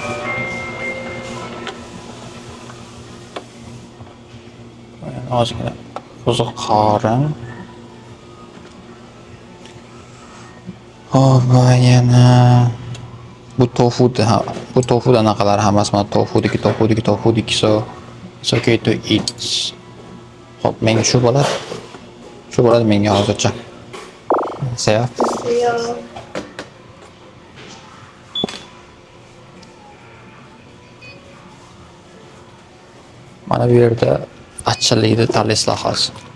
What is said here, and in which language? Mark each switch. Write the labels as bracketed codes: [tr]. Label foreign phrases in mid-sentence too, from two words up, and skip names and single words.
[uz] Ozgina qo'ziqorin. Hop, va yana bu tofu anaqalar hammasi mana tofudiki [en] so it's okay to eat. [uz] Hop, menga shu bo'ladi. Shu bo'ladi menga hozircha. Sev. Mana bu yerda achchiqlikni tanlaysizlar hozir.